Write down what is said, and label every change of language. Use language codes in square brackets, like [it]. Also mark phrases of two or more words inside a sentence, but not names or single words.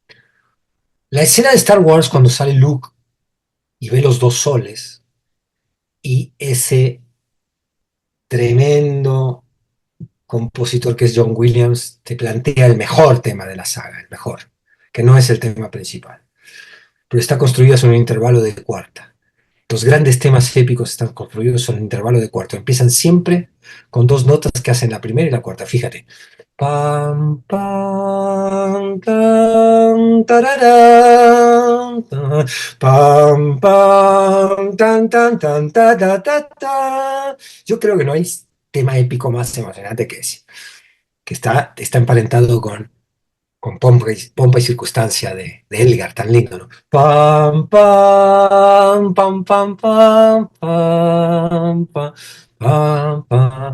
[es] La escena de Star Wars cuando sale Luke y ve los dos soles y ese tremendo compositor que es John Williams te plantea el mejor tema de la saga, el mejor, que no es el tema principal, pero está construido sobre un intervalo de cuarta. Los grandes temas épicos están construidos en un intervalo de cuarto. Empiezan siempre con dos notas que hacen la primera y la cuarta. Fíjate. Pam, pam, tan, tararán, tan, pam, pam, tan, tan, tan, ta, ta, ta, ta. Yo creo que no hay tema épico más emocionante que ese, que está emparentado con pompa y circunstancia de Elgar, tan lindo, ¿no? Pam, pam, pam, pam, pam, pam, pam, pam, pam.